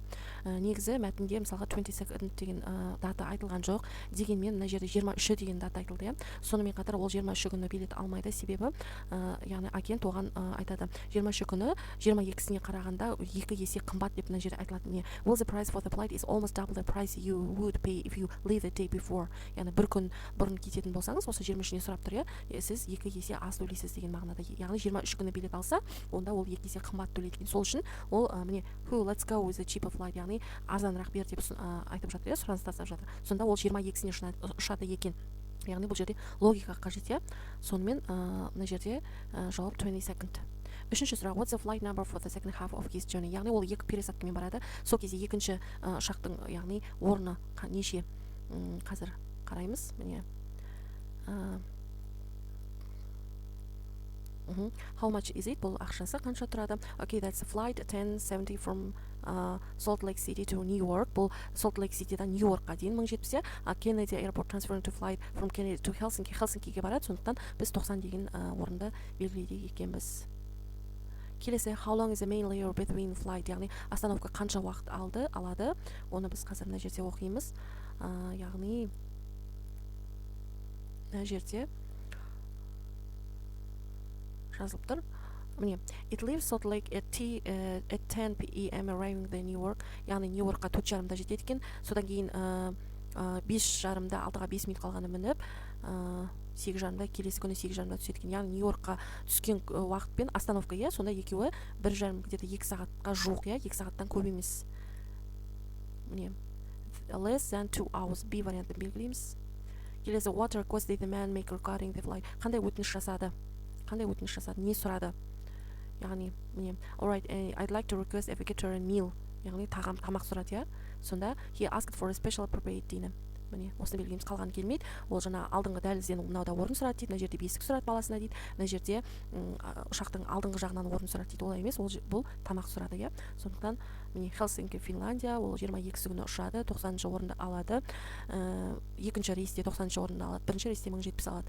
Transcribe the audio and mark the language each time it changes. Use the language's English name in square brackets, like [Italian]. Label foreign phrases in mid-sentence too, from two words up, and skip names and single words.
[Kazakh] Негізі мәтінде мысалға 22 деген дата айтылған жоқ. Дегенмен мына жерде 23 деген дата айтылды. Сонымен қатар ол 23 күні билет алмайды, себебі яғни агент оған айтады. 23 күні 22-сіне қарағанда 2 есе қымбат деп мына жерде айтылады. Міне, [English] well, the price for the flight is almost double the price you would pay if you leave the day before. [Kazakh] Яғни бір күн бұрын кететін болсаңыз, осы 23-не сұрап тұр, сіз 2 есе аз төлейсіз деген мағынада. Яғни 23 күні билет алса, онда ол 2 есе қымбат төлейді. Сол үшін ол міне [English] let's go with the cheaper flight, [Kazakh] яғни арзанырақ бер деп айтып жатыр, сұраныс тастап жатыр. Сонда ол 22-сіне ұшады екен. Яғни бұл жерде логика қажет. Сонымен мына жерде жауап 22nd. Үшінші сұрақ, [English] what's the flight number for the second half of his journey? [Kazakh] Яғни ол 2 пересадкамен барады. Сол кезде екінші ұшақтың яғни орны неше? Қазір қараймыз. Міне [English] How much is it? [Kazakh] Бұл ақшасы қанша тұрады? [English] Okay, that's a flight 1070 from Salt Lake City to New York. [Kazakh] Бұл Salt Lake City'дан New Yorkқа дейін 1070. [English] Kennedy Airport transferring to flight from Kennedy to Helsinki. [Kazakh] Helsinki'ге барады. Сондықтан біз 90 деген орынды белгілейді екенбіз. Келесі, [English] how long is the main layover between flight? [Kazakh] Яғни остановка қанша уақыт алады? Оны біз қазір мына жерде оқимыз. Яғни мына жерде жазылып тұр. Міне, [English] it leaves Salt Lake at 10 p.m. arriving the New York. [Kazakh] Яғни Нью-Йоркқа 4:30-да жетеді екен. Содан кейін 5:30-да, 6-ға 5 минут қалғаны мініп, 8:30-да, келесі күні 8:30-да түседі екен. Яғни Нью-Йоркқа түскен уақытпен остановка, сонда екеуі 1,5 где-то 2 сағатқа жуық, 2 сағаттан көп емес. Міне, [English] less than 2 hours, [Kazakh] B вариантын белгілейміз. Келесі, [English] what request did the man make regarding the flight? [Kazakh] Қандай өтініш жасады? Не сұрады? Яғни, міне, [English] alright, I'd like to request a vegetarian meal. [Kazakh] Яғни тамақ сұрады, Сонда, [English] he asked for a special appropriate dinner. [Kazakh] Міне, осыны белгілейміз, қалған келмейді. Ол жаңа алдыңғы дәлізден мынауда орын сұрады дейді, мына жерде бесік сұрады баласына дейді, мына жерде ұшақтың алдыңғы жағынан орын сұрады дейді. Олай емес, бұл тамақ сұрады, Сондықтан, міне, Helsinki, Финляндия, ол 22 күні ұшады, 90-шы орынды алады. Екінші рейсте 90-шы орынды алады, бірінші рейсте 1070 алады.